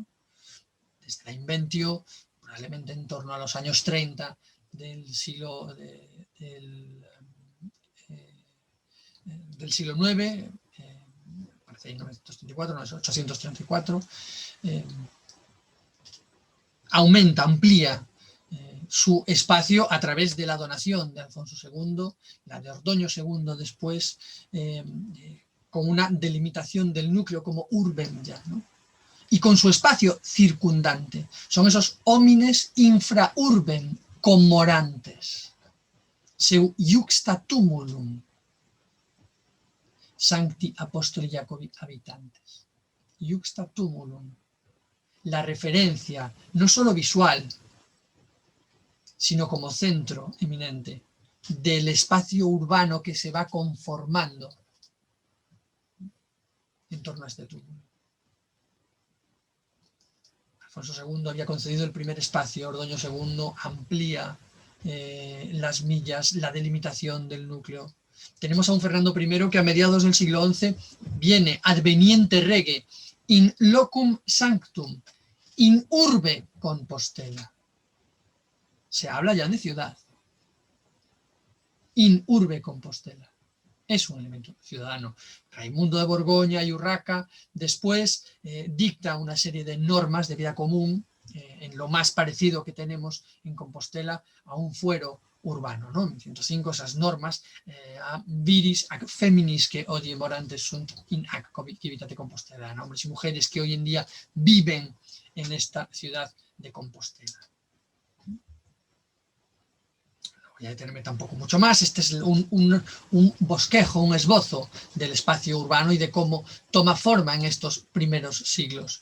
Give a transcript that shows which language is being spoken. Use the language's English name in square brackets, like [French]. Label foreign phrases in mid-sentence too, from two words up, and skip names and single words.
[Spanish] Desde la inventio, probablemente en torno a los años 30 del siglo IX, parece 1934, no es 834, aumenta, amplía su espacio a través de la donación de Alfonso II, la de Ordoño II después, con una delimitación del núcleo como urbem ya, ¿no? Y con su espacio circundante. [Latin] Son esos homines infra urbem commorantes. Seu iuxta tumulum sancti apostoli Jacobi habitantes. Iuxta tumulum. [Spanish] La referencia, no solo visual, sino como centro eminente del espacio urbano que se va conformando en torno a este túmulo. Alfonso II había concedido el primer espacio, Ordoño II amplía las millas, la delimitación del núcleo. Tenemos a un Fernando I que a mediados del siglo XI viene [Latin] adveniente rege in locum sanctum, in urbe Compostela. [Spanish] Se habla ya de ciudad. [Latin] In urbe Compostela. [Spanish] Es un elemento ciudadano. Raimundo de Borgoña y Urraca después dicta una serie de normas de vida común en lo más parecido que tenemos en Compostela a un fuero urbano, ¿no? En 105 esas normas [Latin] a viris ac feminis que odie morantes sunt in ac civitate Compostela, ¿no? [Spanish] Hombres y mujeres que hoy en día viven en esta ciudad de Compostela. Voy a detenerme tampoco mucho más. Este es un bosquejo, un esbozo del espacio urbano y de cómo toma forma en estos primeros siglos.